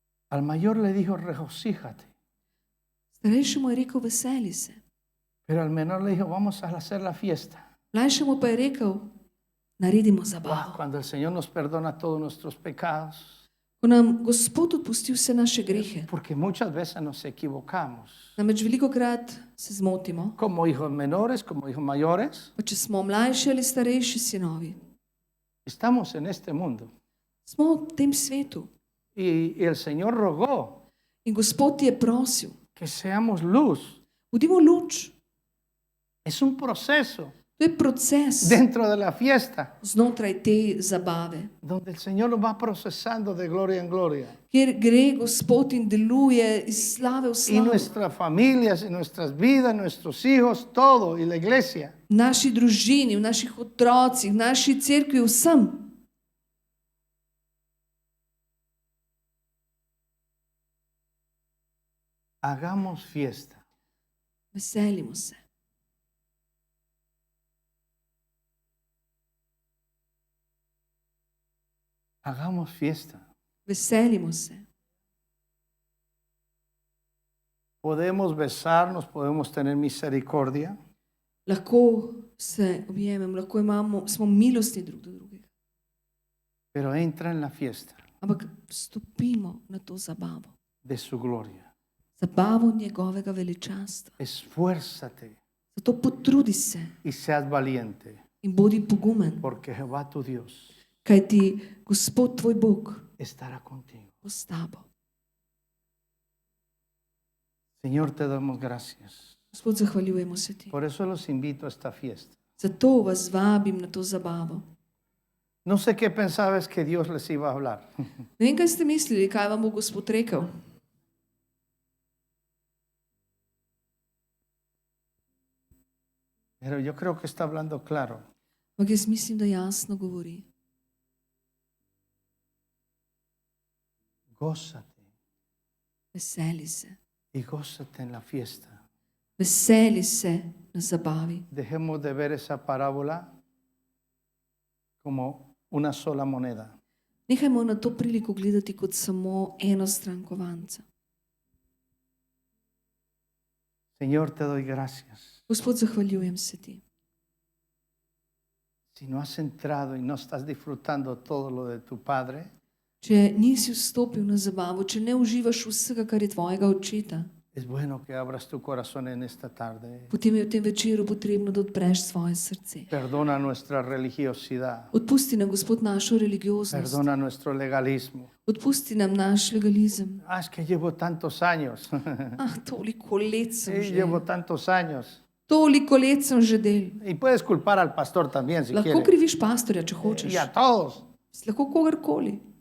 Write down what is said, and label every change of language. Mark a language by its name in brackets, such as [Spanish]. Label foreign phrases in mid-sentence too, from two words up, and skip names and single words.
[Spanish] Al mayor le dijo, regocíjate. [Slovenian] Starejšemu je rekel, veseli se. [Spanish] Pero al menor le dijo, vamos a hacer la fiesta. [Slovenian] Mlajšemu pa je rekel, naredimo Wow, zabavo. [Spanish] cuando el Señor nos perdona todos nuestros pecados, [Slovenian] Ko nam Gospod odpusti vse naše grehe. [Spanish] porque muchas veces nos equivocamos. [Slovenian] Namreč veliko krat se zmotimo, [Spanish] Como hijos menores, como hijos mayores, [Slovenian] pa če smo mlajši ali starejši sinovi. [Spanish] estamos en este mundo. [Slovenian] Smo v tem svetu [Spanish] Y el Señor rogó [Slovenian] in Gospod ti je prosil, [Spanish] que seamos luz. [Slovenian] bodimo luč. [Spanish] Es un proceso [Slovenian] To je proces [Spanish] dentro de la fiesta, [Slovenian] znotraj te zabave, [Spanish] donde el Señor nos va procesando de gloria en gloria. [Slovenian] kjer gre Gospod in deluje iz slave v [Spanish] Y [Slovenian] slavo. [Spanish] nuestras familias, y nuestras vidas, nuestros hijos, todo, y la iglesia. [Slovenian] V naši družini, v naših otrocih, v naši cerkvi, vsem. [Spanish] Hagamos fiesta. [Slovenian] Veselimo se. [Spanish] Hagamos fiesta. [Slovenian] Veselimo se. [Spanish] Podemos besarnos, podemos tener misericordia, [Slovenian] Lahko se objememo, lahko smo milostni drug do drugega. [Spanish] pero entra en la fiesta [Slovenian] Ampak stopimo na to zabavo. [Spanish] de su gloria. [Slovenian] Zabavo njegovega veličastva. [Spanish] Esfuérzate [Slovenian] Zato potrudi se [Spanish] y seas valiente, [Slovenian] in bodi pogumen, [Spanish] porque Jehová tu Dios [Slovenian] kajti Gospod tvoj Bog [Spanish] estará contigo. [Slovenian] bo s tabo. [Spanish] Señor, te damos gracias. [Slovenian] Gospod, zahvaljujemo se ti. [Spanish] Por eso los invito a esta fiesta. [Slovenian] Zato vas vabim na to zabavo. [Spanish] No sé qué pensabas que Dios les iba a hablar, [Slovenian] Ne vem, kaj ste mislili, kaj vam bo Gospod rekel. [Spanish] pero yo creo que está hablando claro. [Slovenian] Ampak jaz mislim, da jasno govori. [Spanish] Gózate [Slovenian] Veseli se. [Spanish] y gózate en la fiesta. [Slovenian] Veseli se na zabavi. [Spanish] Dejemos de ver esa parábola como una sola moneda. [Slovenian] Nehajmo na to priliko gledati kot samo eno stran kovanca. [Spanish] Señor, te doy gracias. [Slovenian] Gospod, zahvaljujem se ti. [Spanish] Si no has entrado y no estás disfrutando todo lo de tu Padre, [Slovenian] Če nisi vstopil na zabavo, če ne uživaš vsega, kar je tvojega očeta, [Spanish] es bueno que abras tu corazón en esta tarde. [Slovenian] potem je v tem večeru potrebno, da odpreš svoje srce. [Spanish] Perdona nuestra religiosidad. [Slovenian] Odpusti nam, Gospod, našo religioznost. [Spanish] Perdona nuestro legalismo. [Slovenian] Odpusti nam naš legalizem. [Spanish] Es que llevo tantos años. [Slovenian] Toliko let sem [Spanish] Sí, [Slovenian] že. [Spanish] llevo tantos años. [Slovenian] Toliko let sem že del. [Spanish] Y puedes culpar al pastor también si [Slovenian] Lahko [Spanish] quieres. [Slovenian] kriviš pastorja, če hočeš. [Spanish] Y a todos. [Slovenian] Lahko kogarkoli.